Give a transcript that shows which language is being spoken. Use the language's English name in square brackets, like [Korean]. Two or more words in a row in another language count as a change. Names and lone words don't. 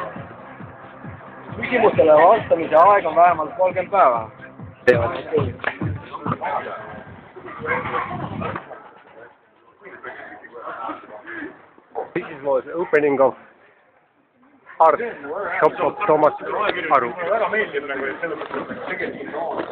[Estonian] Küsimustele vastamise aeg on vähemalt 30 päeva. [English] This was opening of art shop of Thomas Aru. [Estonian] Mulle väga meeldib, et selle mõttes tegelikult